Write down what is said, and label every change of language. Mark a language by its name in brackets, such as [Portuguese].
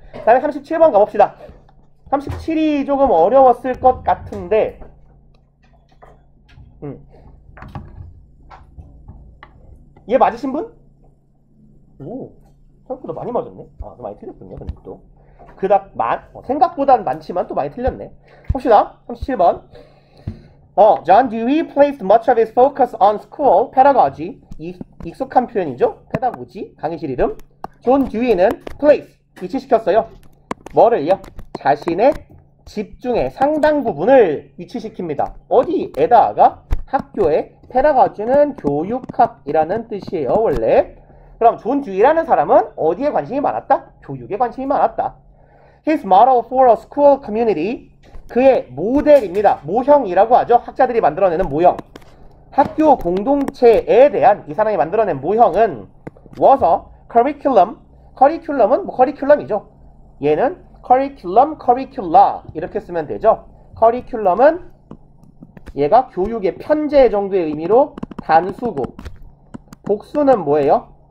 [Korean] 그 다음에 37번 가봅시다. 37이 조금 어려웠을 것 같은데 얘 맞으신 분? 오, 생각보다 많이 맞았네. 많이 틀렸군요. 근데 또 그닥 생각보단 많지만 또 많이 틀렸네. 봅시다. 37번. [English] John Dewey placed much of his focus on school pedagogy. [Korean] 익숙한 표현이죠. 페다고지, 강의실 이름. 존 듀이는 place, 위치시켰어요. 뭐를요? 자신의 집중의 상당 부분을 위치시킵니다. 어디에다가? 학교에. 페다고지는 교육학이라는 뜻이에요, 원래. 그럼 존 듀이라는 사람은 어디에 관심이 많았다? 교육에 관심이 많았다. [English] His model for a school community, [Korean] 그의 모델입니다. 모형이라고 하죠. 학자들이 만들어내는 모형. 학교 공동체에 대한 이 사람이 만들어낸 모형은 [English] was a curriculum. [Korean] 커리큘럼은 커리큘럼이죠. 얘는 curriculum, curricula 이렇게 쓰면 되죠. 커리큘럼은 얘가 교육의 편제 정도의 의미로 단수고, 복수는 뭐예요?